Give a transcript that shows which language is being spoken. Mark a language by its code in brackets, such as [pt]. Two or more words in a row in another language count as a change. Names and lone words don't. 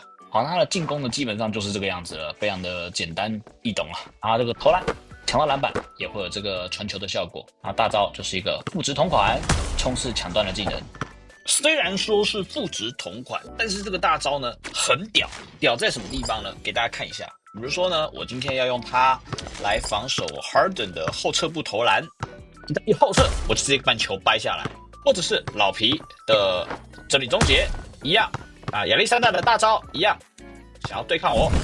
[zh] 好，那他的進攻呢，基本上就是這個樣子了，非常的簡單易懂啊。然後這個投籃搶到籃板也會有這個傳球的效果，然後大招就是一個複製同款衝刺搶斷的技能。雖然說是複製同款，但是這個大招呢很屌，屌在什麼地方呢？給大家看一下。比如說呢，我今天要用它來防守 Harden 的後撤步投籃，一後撤我就直接把球掰下來，或者是老皮的整理終結一樣啊，亞歷山大的大招一樣，想要對抗我。